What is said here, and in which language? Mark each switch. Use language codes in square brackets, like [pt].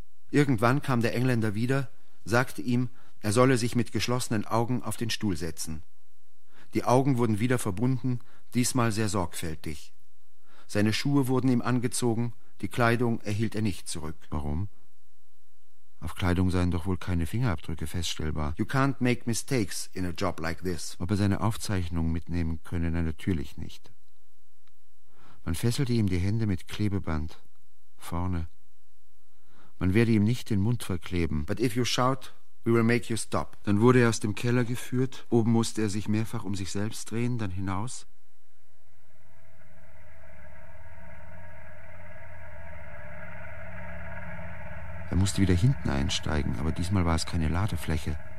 [de] Irgendwann kam der Engländer wieder, sagte ihm, er solle sich mit geschlossenen Augen auf den Stuhl setzen. Die Augen wurden wieder verbunden, diesmal sehr sorgfältig. Seine Schuhe wurden ihm angezogen, die Kleidung erhielt er nicht zurück. Warum? Auf Kleidung seien doch wohl keine Fingerabdrücke feststellbar. [en] You can't make mistakes in a job like this. [de] Ob er seine Aufzeichnungen mitnehmen könne, nein, natürlich nicht. Man fesselte ihm die Hände mit Klebeband, vorne. Man werde ihm nicht den Mund verkleben. [en] But if you shout, we will make you stop. [de] Dann wurde er aus dem Keller geführt, oben musste er sich mehrfach um sich selbst drehen, dann hinaus. Er musste wieder hinten einsteigen, aber diesmal war es keine Ladefläche.